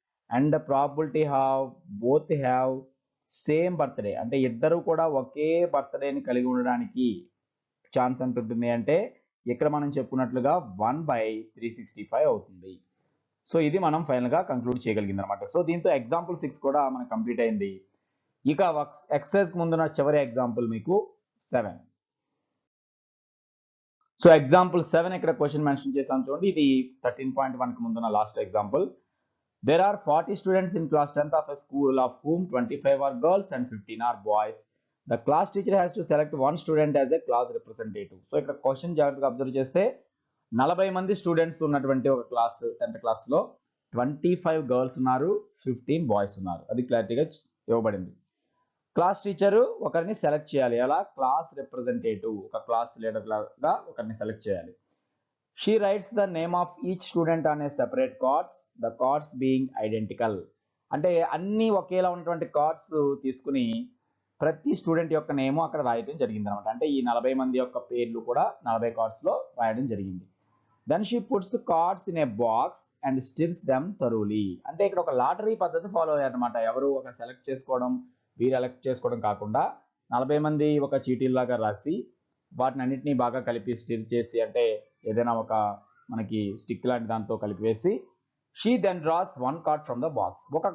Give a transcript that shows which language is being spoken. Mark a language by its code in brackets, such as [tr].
[en] and the probability both have same birthday [te] అంటే ఇద్దరు కూడా ఒకే బర్త్డేని కలిగి ఉండడానికి ఛాన్స్ ఎంత ఉంటుంది అంటే ఇక్కడ మనం చెప్పుకున్నట్లుగా 1/365 అవుతుంది. సో ఇది మనం ఫైనల్గా కంక్లూడ్ చేయగలిగింది అనమాట. సో దీంతో ఎగ్జాంపుల్ 6 కూడా మనకు కంప్లీట్ అయింది. ఇక ఎక్సర్సైజ్ ముందున్న చివరి ఎగ్జాంపుల్ మీకు 7. సో ఎగ్జాంపుల్ 7 ఇక్కడ క్వశ్చన్ మెన్షన్ చేశాను చూడండి. ఇది 13.1 కి ముందున్న last example. [en] There are 40 students in class 10th of a school of whom 25 are girls and 15 are boys. The class teacher has to select one student as a class representative. [te] So ఇక్కడ question జాగ్రత్తగా observe చేస్తే 40 మంది students ఉన్నటువంటి ఒక class 10th క్లాస్లో 25 girls ఉన్నారు, 15 boys ఉన్నారు. అది క్లారిటీగా ఇవ్వబడింది. క్లాస్ టీచరు ఒకరిని సెలెక్ట్ చేయాలి. ఎలా? క్లాస్ రిప్రజెంటేటివ్, ఒక క్లాస్ లీడర్ లాగా ఒకరిని సెలెక్ట్ చేయాలి. [en] She writes the name of each student on a separate cards, the cards being identical. [te] అంటే అన్ని ఒకేలా ఉన్నటువంటి కార్డ్స్ తీసుకుని ప్రతి స్టూడెంట్ యొక్క నేమ్ అక్కడ రాయడం జరిగింది అనమాట. అంటే ఈ 40 మంది యొక్క పేర్లు కూడా 40 కార్డ్స్లో రాయడం జరిగింది. [en] Then she puts the cards in a box and stirs them thoroughly. [te] అంటే ఇక్కడ ఒక లాటరీ పద్ధతి ఫాలో అయ్యారనమాట. ఎవరు ఒక సెలెక్ట్ చేసుకోవడం, వీరు ఎలెక్ట్ చేసుకోవడం కాకుండా 40 మంది ఒక చీటీలాగా రాసి వాటిని అన్నింటినీ బాగా కలిపి స్టిర్ చేసి అంటే ఏదైనా ఒక మనకి స్టిక్ లాంటి దాంతో కలిపివేసి [en] She then draws one card from the box.